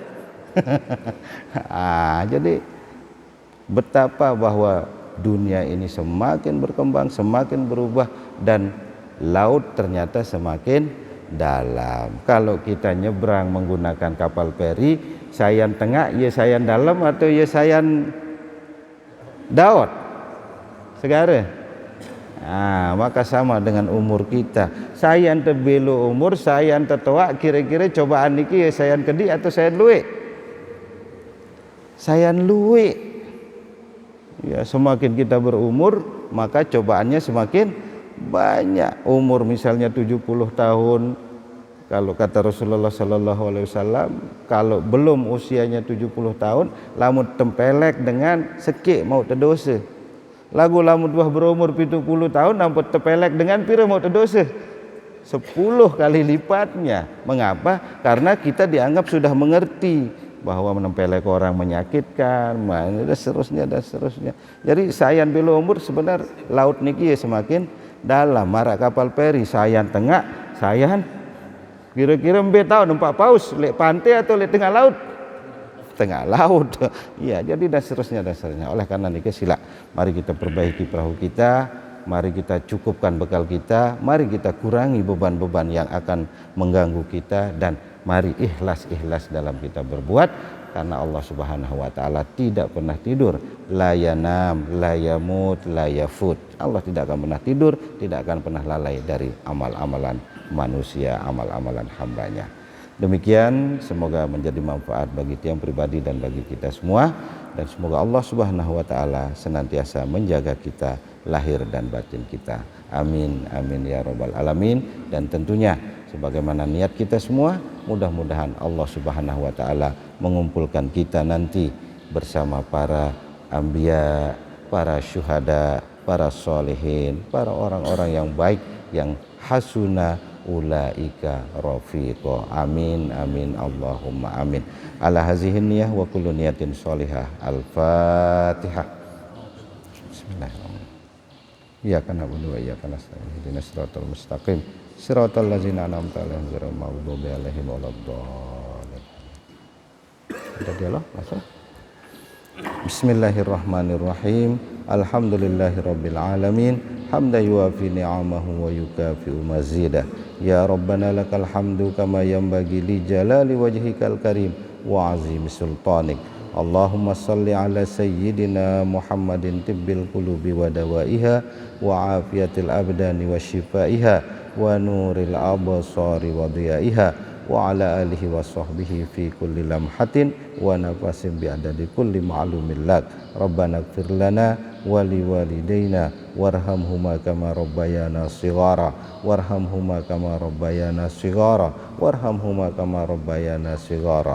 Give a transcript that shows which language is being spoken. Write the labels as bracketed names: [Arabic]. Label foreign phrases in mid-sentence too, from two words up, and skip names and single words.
[Indonesian] Jadi betapa bahwa dunia ini semakin berkembang, semakin berubah dan laut ternyata semakin dalam. Kalau kita nyebrang menggunakan kapal feri, [Sasak] sayan tengah, [Indonesian] ya sayan dalam atau ya [Sasak] sayan daot segara. [Indonesian] Maka sama dengan umur kita. [Sasak] Sayan tebelo umur, sayan tetua, kira-kira cobaan niki ya sayan kedi atau sayan luwe? Sayan luwe. [Indonesian] Ya, semakin kita berumur, maka cobaannya semakin banyak. Umur misalnya 70 tahun, kalau kata Rasulullah [Arabic] صلى الله عليه وسلم, [Indonesian] kalau belum usianya 70 tahun, [Sasak] lamun tempelek dengan sekik mau terdosa. Lagu lamun buah berumur 70 tahun nampak tempelek dengan pira mau terdosa. [Indonesian] 10 kali lipatnya. Mengapa? Karena kita dianggap sudah mengerti bahwa menempelek orang menyakitkan, dan seterusnya. Jadi [Sasak] sayan belo umur [Indonesian] sebenarnya laut niki ya semakin dalam. [Sasak] Marak kapal feri sayan tengah, sayan kira-kira mbe tahu numpak paus lek pantai atau lek tengah laut? [Indonesian] Tengah laut. Iya, jadi dan seterusnya. Oleh karena niki sila mari kita perbaiki perahu kita, mari kita cukupkan bekal kita, mari kita kurangi beban-beban yang akan mengganggu kita dan mari ikhlas dalam kita berbuat karena Allah [Arabic] سبحانه وتعالى [Indonesian] tidak pernah tidur. [Arabic] لا ينام، لا يموت، لا يفوت. [Indonesian] Allah tidak akan pernah tidur, tidak akan pernah lalai dari amal-amalan manusia, amal-amalan hambanya. Demikian semoga menjadi manfaat bagi tiang pribadi dan bagi kita semua dan semoga Allah [Arabic] سبحانه وتعالى [Indonesian] senantiasa menjaga kita lahir dan batin kita. [Arabic] آمين آمين يا رب العالمين. [Indonesian] Dan tentunya sebagaimana niat kita semua, mudah-mudahan Allah [Arabic] سبحانه وتعالى [Indonesian] mengumpulkan kita nanti bersama para anbiya, para syuhada, para sholihin, para orang-orang yang baik yang [Arabic] حسن أولئك رفيقا. آمين آمين اللهم آمين. على هذه النية وكل نية صالحة. الفاتحة. إياك نعبد وإياك نستعين اهدنا الصراط المستقيم صراط الذين أنعمت عليهم غير المغضوب عليهم ولا الضالين. [Indonesian] Ada dialog masuk. [Arabic] بسم الله الرحمن الرحيم. الحمد لله رب العالمين. حمدا يوافي نعمه ويكافئ مزيده. يا ربنا لك الحمد كما ينبغي لجلال وجهك الكريم وعظيم سلطانك. اللهم صل على سيدنا محمد طب القلوب ودوائها وعافية الأبدان وشفائها ونور الأبصار وضيائها وعلى آله وصحبه في كل لمحة ونفس بعدد كل معلوم لك. ربنا اغفر لنا ولوالدينا وارحمهما كما ربيانا صغيرا وارحمهما كما ربيانا صغيرا وارحمهما كما ربيانا صغيرا.